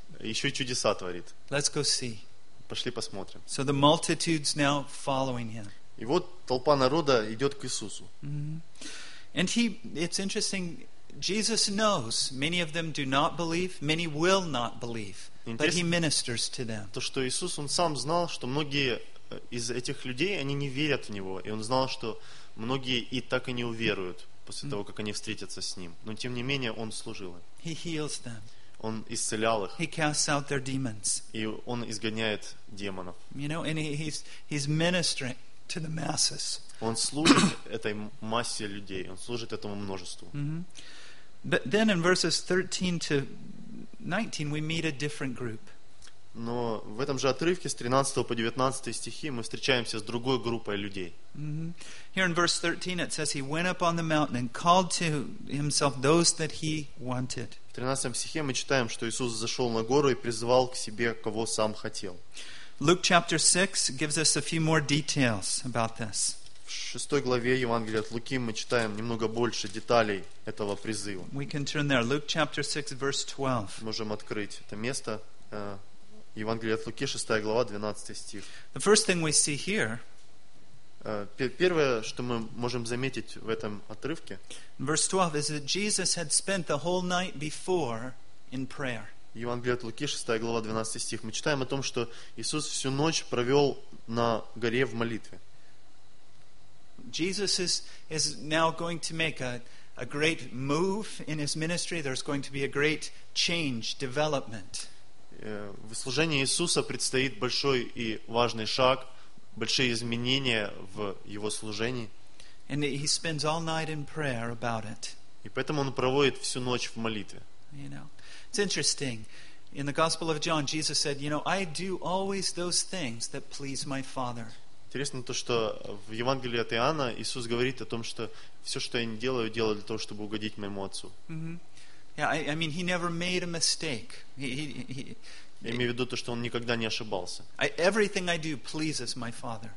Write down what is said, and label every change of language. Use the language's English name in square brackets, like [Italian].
[Russian] Еще чудеса творит. [English] Let's go see. [Russian] Пошли посмотрим. [English] So the multitude's now following him. [Russian] И вот толпа народа идет к Иисусу. [English] And he, it's interesting, Jesus knows many of them do not believe, many will not believe, but he ministers to them. [Russian] То, что Иисус, он сам знал, что многие из этих людей, они не верят в него, и он знал, что многие и так и не уверуют после того, как они встретятся с ним. Но тем не менее, он служил им. [English] He heals them. [Russian] Он исцелял их. [English] He casts out their demons. [Russian] И он изгоняет демонов. [English] You know, and he's ministering to the masses. [Russian] Он служит этой массе людей, он служит этому множеству. [English] But then in verses 13 to 19 we meet a different group. [Russian] Но в этом же отрывке с 13 по 19 стихи мы встречаемся с другой группой людей. [English] Here in verse 13 it says he went up on the mountain and called to himself those that he wanted. [Russian] В 13 стихе мы читаем, что Иисус зашел на гору и призвал к себе кого сам хотел. [English] Luke chapter 6 gives us a few more details about this. [Russian] В 6 главе Евангелия от Луки мы читаем немного больше деталей этого призыва. [English] We can turn there. Luke chapter 6 verse 12. [Russian] Можем открыть это место. Евангелие от Луки, 6 глава, 12 стих. [English] The first thing we see here. [Russian] Первое, что мы можем заметить в этом отрывке. [English] Verse 12 is that Jesus had spent the whole night before in prayer. [Russian] Евангелие от Луки, 6 глава, 12 стих. Мы читаем о том, что Иисус всю ночь провел на горе в молитве. [English] Jesus is now going to make a great move in his ministry. There's going to be a great change, development. [Russian] В служении Иисуса предстоит большой и важный шаг, большие изменения в его служении. [English] And he spends all night in prayer about it. [Russian] И поэтому он проводит всю ночь в молитве. [English] You know. It's interesting. In the Gospel of John, Jesus said, "You know, I do always those things that please my Father." [Russian] Интересно то, что в Евангелии от Иоанна Иисус говорит о том, что все, что я не делаю, делаю для того, чтобы угодить моему отцу. [English] Yeah, I mean, he never made a mistake. [Russian] Я имею в виду то, что он никогда не ошибался. [English] Everything I do pleases my father.